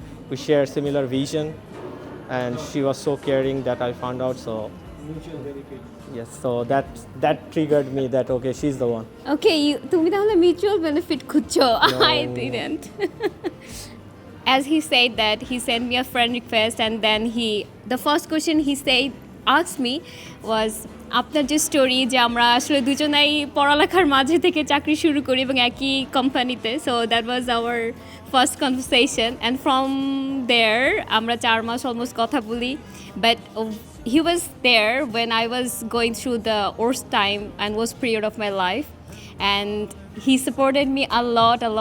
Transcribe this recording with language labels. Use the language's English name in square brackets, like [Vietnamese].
[English] We share similar vision, and she was so caring that I found out. So mutual benefit. yes, so that triggered me that okay, she's the one. [Bangla] Okay, তুমি তাহলে mutual benefit খুঁজছো? [English] I didn't. As he said that he sent me a friend request and then the first question he asked me was [Bangla] আপনার যে story যে আমরা আসলে দুজনাই পড়ালেখার মাঝে থেকে চাকরি শুরু করি এবং একই কোম্পানিতে, [English] so that was our first conversation and from there [Bangla] আমরা 4 মাস অলমোস্ট কথা বলি, [English] But he was there when I was going through the worst time and worst period of my life, and he supported me a lot.